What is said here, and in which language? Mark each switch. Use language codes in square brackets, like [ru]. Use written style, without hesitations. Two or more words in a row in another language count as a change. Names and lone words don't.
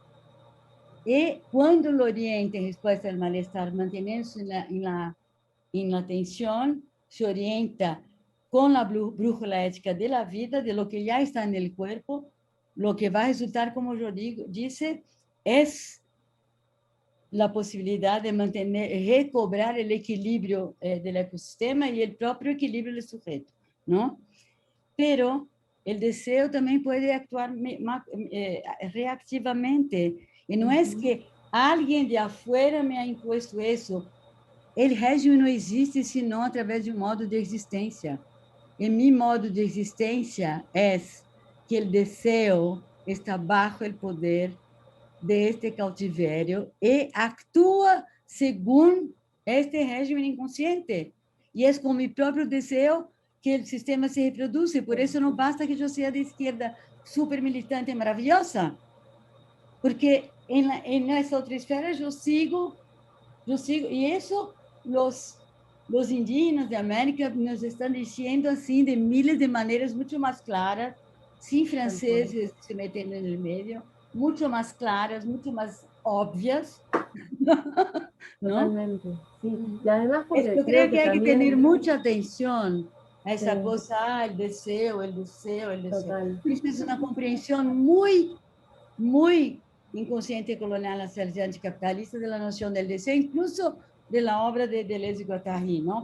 [es] Y cuando lo orienta en respuesta al malestar, manteniéndose en la atención, se orienta con la brújula ética de la vida, de lo que ya está en el cuerpo, lo que va a resultar, como yo dice, es la posibilidad de mantener, recobrar el equilibrio del ecosistema y el propio equilibrio del sujeto, ¿no? Pero el deseo también puede actuar reactivamente, y no es que alguien de afuera me ha impuesto eso. [pt] El régimen não existe senão através de um modo de existência. E mi modo de existência é que o desejo está bajo o poder [es] de este cautiverio [pt] e [es] actúa según este régimen inconsciente. [pt] E é com mi próprio desejo que o sistema se reproduce. Por isso não basta que eu seja de esquerda super militante e maravilhosa, porque nessa outra esfera eu sigo, e isso os indígenas de América nos estão dizendo assim de miles de maneiras muito mais claras, sem franceses se metendo no meio, [es] mucho más claras, mucho más obvias, ¿no? Totalmente, sí. Y además porque Yo creo que hay también... que tener mucha atención a esa Sí. cosa, el deseo, el deseo, el deseo. Total. Esto es una comprensión muy, muy inconsciente colonial hacia anticapitalista de la noción del deseo, incluso de la obra de Deleuze y Guattari, ¿no?